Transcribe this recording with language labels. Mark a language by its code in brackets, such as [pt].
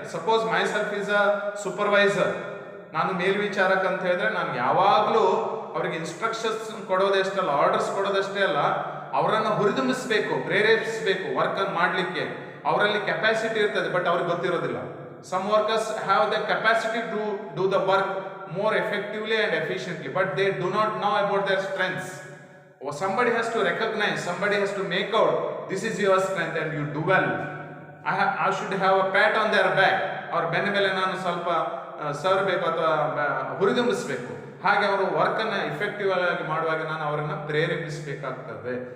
[kn] Suppose my self is a supervisor, ನಾನು ಮೇಲ್ವಿಚಾರಕ ಅಂತ ಹೇಳಿದ್ರೆ ನಾನು ಯಾವಾಗಲೂ ಅವರಿಗೆ ಇನ್ಸ್ಟ್ರಕ್ಷನ್ಸ್ ಕೊಡೋದಷ್ಟೇ ಅಲ್ಲ, ಆರ್ಡರ್ಸ್ ಕೊಡೋದಷ್ಟೇ ಅಲ್ಲ, ಅವರನ್ನು ಹುರಿದುಂಬಿಸಬೇಕು, ಪ್ರೇರೇಪಿಸಬೇಕು ವರ್ಕ್ ಅನ್ನು ಮಾಡಲಿಕ್ಕೆ. ಅವರಲ್ಲಿ ಕೆಪಾಸಿಟಿ ಇರ್ತದೆ, ಬಟ್ ಅವ್ರಿಗೆ ಗೊತ್ತಿರೋದಿಲ್ಲ. [en] Some workers have the capacity to do the work more effectively and efficiently, but they do not know about their strengths. Or somebody has to recognize, somebody has to make out this is your strength and you do well. I should have a pat on their back. [kn] ಅವ್ರ ಬೆನ್ನ ಮೇಲೆ ನಾನು ಸ್ವಲ್ಪ ಸವರಬೇಕು ಅಥವಾ ಹುರಿದುಂಬಿಸಬೇಕು. ಹಾಗೆ ಅವರು work ಅನ್ನ effective ಆಗಿ ಮಾಡುವಾಗ ನಾನು ಅವರನ್ನ ಪ್ರೇರೇಪಿಸಬೇಕಾಗ್ತದೆ.